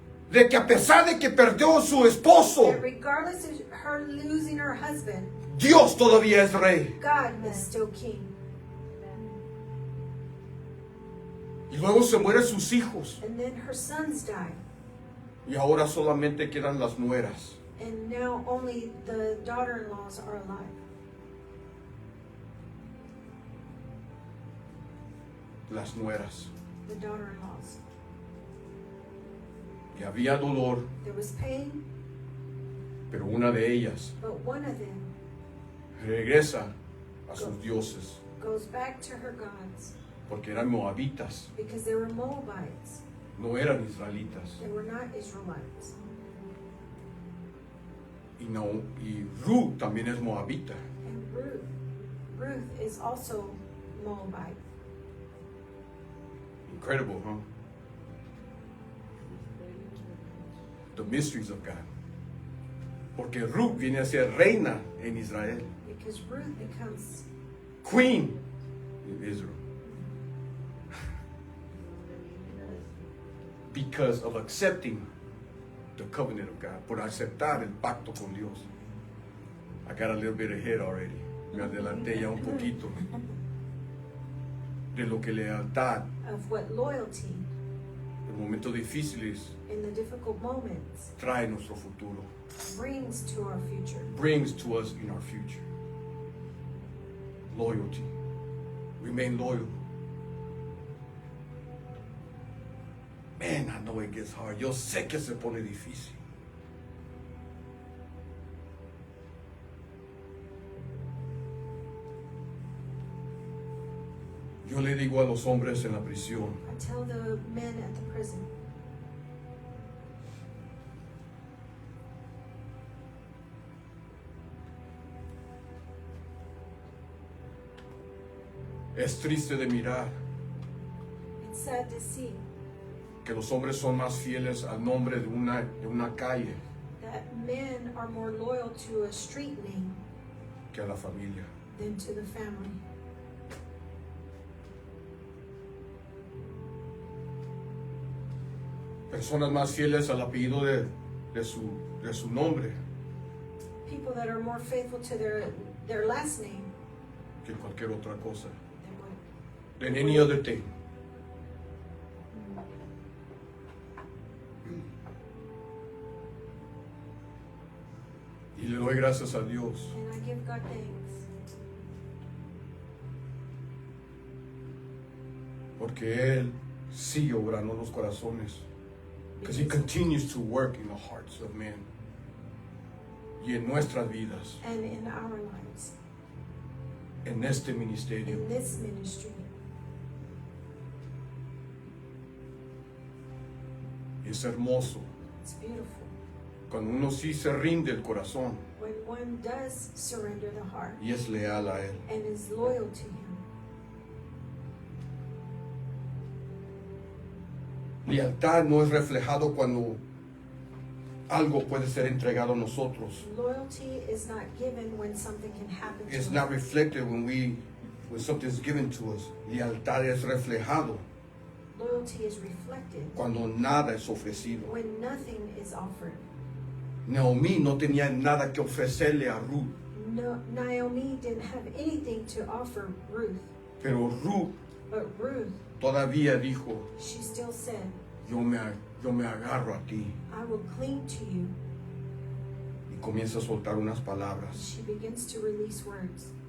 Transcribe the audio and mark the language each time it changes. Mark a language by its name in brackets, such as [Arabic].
[Spanish] de que a pesar de que perdió su esposo, [English] That regardless of her losing her husband, [Spanish] Dios todavía es rey. [English] God is still king. [Spanish] Y luego se mueren sus hijos [English] And then her sons died. [Spanish] y ahora solamente quedan las nueras. [English] And now only the daughter-in-laws are alive. [Spanish] Las nueras. [English] The daughter-in-laws. [Spanish] Y había dolor, [English] There was pain, [Spanish] pero una de ellas [English] but one of them [Spanish] regresa a sus dioses, [English] goes back to her gods [Spanish] porque eran moabitas, [English] because they were Moabites. [Spanish] no eran israelitas. [English] They were not Israelites. [Spanish] Y Ruth también es moabita. [English] And Ruth is also Moabite. Incredible, huh? The mysteries of God. [Spanish] Porque Ruth viene a ser reina en Israel, [English] Because Ruth becomes queen in Israel. Because of accepting the covenant of God, [Spanish] por aceptar el pacto con Dios. [English] I got a little bit ahead already. [Spanish] Me adelanté ya un poquito de lo que lealtad [English] of what loyalty [Spanish] en momentos difíciles [English] in the difficult moments [Spanish] trae nuestro futuro, [English] brings to our future. brings to us in our future. Loyalty. Remain loyal. Man, I know it gets hard. [Spanish] Yo sé que se pone difícil. Yo le digo a los hombres en la prisión, [English] I tell the men at the prison, [Spanish] es triste de mirar [English] it's sad to see [Spanish] que los hombres son más fieles al nombre de una calle [English] that men are more loyal to a street name [Spanish] que a la familia. [English] than to the family. [Spanish] Personas más fieles al apellido de su nombre [English] People that are more faithful to their last name [Spanish] que cualquier otra cosa. [English] than what. Than any other thing. [Spanish] Y le doy gracias a Dios [English] And I give God thanks [Spanish] porque Él sigue obrando en los corazones. [English] Because He continues to work in the hearts of men [Spanish] y en nuestras vidas, [English] and in our lives, [Spanish] en este ministerio. [English] in this ministry. [Spanish] Es hermoso [English] It's beautiful [Spanish] cuando uno sí se rinde el corazón [English] when one does surrender the heart [Spanish] y es leal a Él. [English] and is loyal to Him. [Spanish] Lealtad no es reflejado cuando algo puede ser entregado a nosotros. [English] Loyalty is not given when something can happen to It's us. not reflected when something is given to us. [Spanish] Lealtad es reflejado [English] Loyalty is reflected [Spanish] cuando nada es ofrecido. [English] when nothing is offered. [Spanish] Naomi no tenía nada que ofrecerle a Ruth, [English] No, Naomi didn't have anything to offer Ruth, [Spanish] pero Ruth [English] but Ruth, [Spanish] todavía dijo, [English] she still said, [Spanish] yo me agarro a ti. [English] I will cling to you. [Spanish] Y comienza a soltar unas palabras. [English] She begins to release words.